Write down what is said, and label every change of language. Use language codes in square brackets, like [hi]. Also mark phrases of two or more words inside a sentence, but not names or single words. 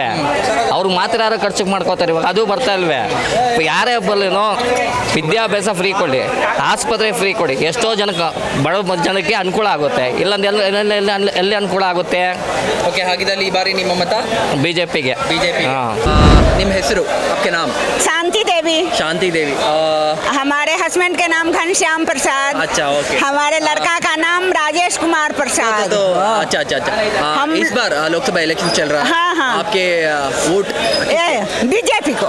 [kn] ಅವ್ರು ಮಾತ್ರ ಯಾರು ಖರ್ಚಿಗೆ ಮಾಡ್ಕೋತಾರೆ, ಇವಾಗ ಅದು ಬರ್ತಾ ಇಲ್ವೇ? ಯಾರೇ ಬರಲಿನೋ ವಿದ್ಯಾಭ್ಯಾಸ ಫ್ರೀ ಕೊಡಿ, ಆಸ್ಪತ್ರೆ ಫ್ರೀ ಕೊಡಿ, ಎಷ್ಟೋ ಜನಕ್ಕೆ ಬಡ ಜನಕ್ಕೆ ಅನುಕೂಲ ಆಗುತ್ತೆ. ಇಲ್ಲಂದ್ರೆ ಎಲ್ಲಿ ಅನುಕೂಲ ಆಗುತ್ತೆ? ಓಕೆ, ಹಾಗಿದ್ದಲ್ಲಿ ಈ ಬಾರಿ ನಿಮ್ಮ ಮತ ಬಿಜೆಪಿಗೆ. ನಿಮ್ಮ ಹೆಸರು? [hi] आपके नाम? शांति देवी। शांति देवी। हमारे हस्बैंड के नाम घनश्याम प्रसाद। अच्छा, ओके। हमारे लड़का का नाम राजेश कुमार प्रसाद। तो अच्छा अच्छा अच्छा। हम इस बार लोकसभा इलेक्शन चल रहा है। हाँ, हाँ। आपके वोट बीजेपी को।